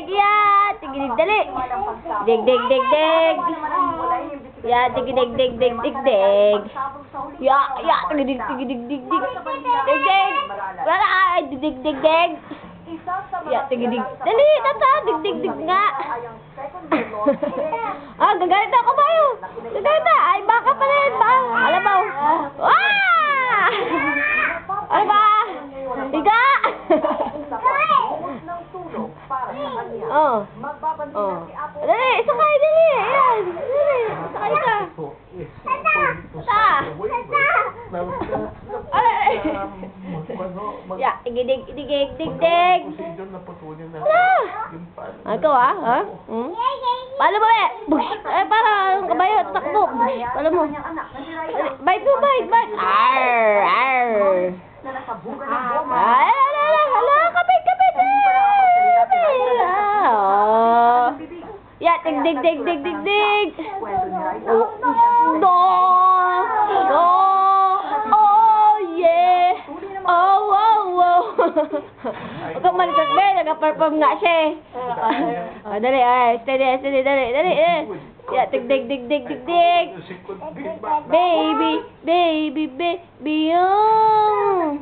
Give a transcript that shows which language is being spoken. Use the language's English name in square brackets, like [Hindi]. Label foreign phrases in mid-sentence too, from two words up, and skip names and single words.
[Filipino] Ya, tigidig, dali. Dig, dig, dig, dig. Ya, tigidig, dig, dig, dig, dig. Ya, ya, tigidig, tigidig, dig, dig. Dig, dig. Wala, dig, dig, dig, dig. Ya, tigidig. Dali, tata, dig, dig, dig nga. Ah, gagalit ako ba yun? Gagalit na. Ay, baka pa rin ba? Alam mo. Ah! Ano ba? Higa! Oh. Oh. Dali, sakay, dali. Ayan. Dali, sakay ka. Tata. Ay. Ya, igidig, igidig, dig, dig. Hala. Ikaw ha? Hmm? Paano ba eh? Bush! Eh, parang kabayo, takbo. Bush! Paano mo? Bite mo, bite, bite! Arr! Arr! Ay, hala, kapit, kapit! Ya, dig, dig, dig, dig, dig, dig! [English] No! No! Oh, yeah! [Filipino] Oh, wow, wow! Huwag kang malikot, be. Nag-perform nga siya eh. Dali, steady, steady, dali, dali, Ya, dig, dig, dig, dig, dig, dig. [English] Baby, baby, baby, [Filipino] yung.